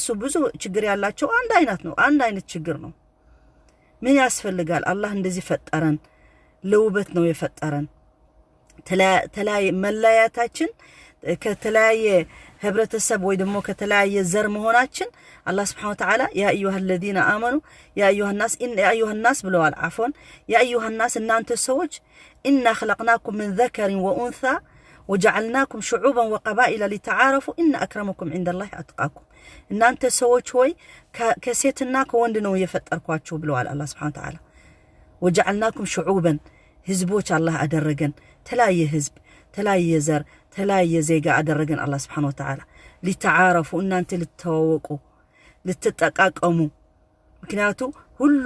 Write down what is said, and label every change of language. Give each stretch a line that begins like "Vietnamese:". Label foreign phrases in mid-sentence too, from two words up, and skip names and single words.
Amharic: ብዙ ችግር ያላቸው አንድ አይነት ችግር ነው ምን ያስፈልጋል አላህ እንደዚህ ፈጠረን ለውበት ነው የፈጠረን ተለያየ መለያታችን ከተለያየ ህብረተሰብ ወይ ደግሞ ከተለያየ ዘር መሆናችን አላህ
Arabic: سبحانه وتعالى يا أيها الذين آمنوا يا أيها الناس
Amharic: ብለዋል አፎን
Arabic: يا أيها الناس
Amharic: እናንተ ሰዎች
Arabic: إنا خلقناكم من ذكر وأنثى وجعلناكم شعوبا وقبائل لتعارفوا إن أكرمكم عند الله أتقاكم
Amharic: እናንተ ሰዎች ሆይ ከሴትና ከወንድ ነው የፈጠርኳችሁ ብለዋል አላህ
Arabic: سبحانه وتعالى وجعلناكم شعوبا
Amharic: ህዝቦች አላህ አደረገን ተለያየ ህዝብ ተለያየ ዘር ተለያየ ዜጋ አደረገን አላህ
Arabic: سبحانه وتعالى
Amharic: ሊተዓረፉ እናንተ ልትተዋወቁ ልትጠቃቀሙ ምክንያቱ ሁሉም